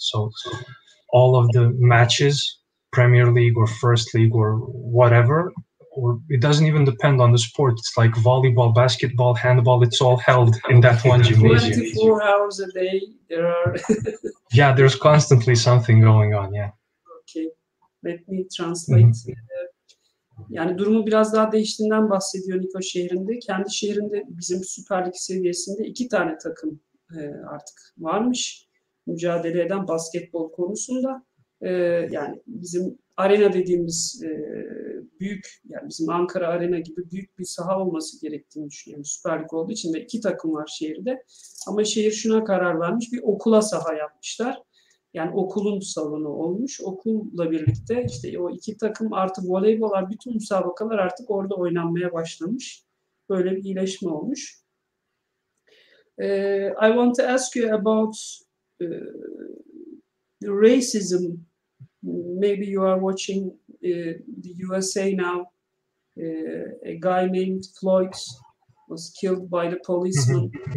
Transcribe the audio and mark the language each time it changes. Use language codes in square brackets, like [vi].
[en] So all of the matches, Premier League or First League or whatever, or it doesn't even depend on the sport. It's like volleyball, basketball, handball. It's all held in that one gymnasium. 24 hours a day there are. Yeah, there's constantly something going on. Yeah. Okay, let me translate. [tr] Yani durumu biraz daha değiştiğinden bahsediyor Niko şehrinde. Kendi şehrinde bizim Süper Lig seviyesinde 2 tane takım artık varmış. Mücadele eden basketbol konusunda. Yani bizim arena dediğimiz büyük, yani bizim Ankara Arena gibi büyük bir saha olması gerektiğini düşünüyorum. Süper Lig olduğu için de 2 takım var şehirde. Ama şehir şuna karar vermiş, bir okula saha yapmışlar. Yani okulun salonu olmuş. Okulla birlikte işte o 2 takım artı voleybollar, bütün müsabakalar artık orada oynanmaya başlamış. Böyle bir iyileşme olmuş. [en] I want to ask you about racism. Maybe you are watching the USA now. A guy named Floyd was killed by the policeman.